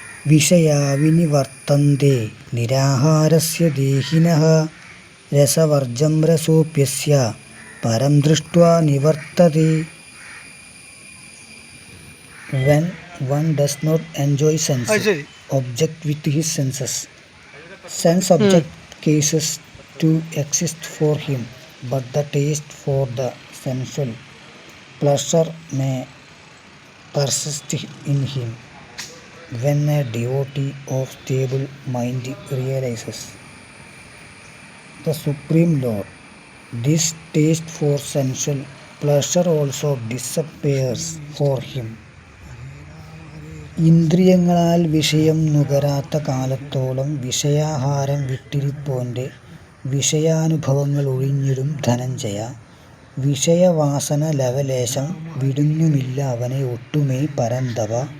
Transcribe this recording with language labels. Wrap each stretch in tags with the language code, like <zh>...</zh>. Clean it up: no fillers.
<sa>വിഷയാ വിനിവർത്തന്തെ നിരാഹാരസ്യ ദേഹിനഃ രസവർജം രസോപ്യസ്യ പരം ദൃഷ്ട്വാ നിവർത്തതേ.</sa> <en>When one does not enjoy sense object with his senses, sense object ceases to exist for him, but the taste for the sensual pleasure may persist in him. When a devotee of stable mind realizes the Supreme Lord, this taste for sensual pleasure also disappears for him.</en> <ml>ഇന്ദ്രിയങ്ങളാൽ വിഷയം നുകരാത്ത കാലത്തോളം വിഷയാഹാരം വിട്ടിരിപ്പോൻ്റെ വിഷയാനുഭവങ്ങൾ ഒഴിഞ്ഞിടും ധനഞ്ജയ. വിഷയവാസന ലവലേശം വിടുന്നുമില്ല അവനെ ഒട്ടുമേ പരന്തപ.</ml>